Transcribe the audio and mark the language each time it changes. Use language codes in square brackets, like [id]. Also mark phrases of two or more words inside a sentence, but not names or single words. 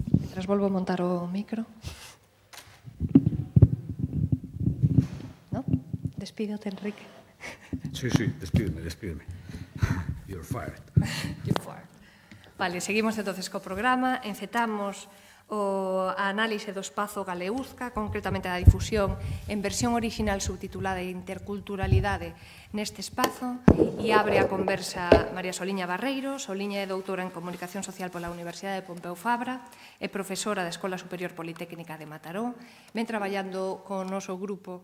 [gl] Tras volvo a montar o micro. ¿No? Despídete, Enrique. Sí, despídeme. [en] You're fired. You're fired. [gl] Vale, seguimos entonces co programa. Encetamos a análise do espazo Galeuzca, concretamente a difusión en versión original subtitulada Interculturalidade neste espazo, e abre a conversa María Soliña Barreiro. Soliña é doutora en Comunicación Social pola Universidade de Pompeu Fabra, é profesora da Escola Superior Politécnica de Mataró, ven traballando con o noso grupo.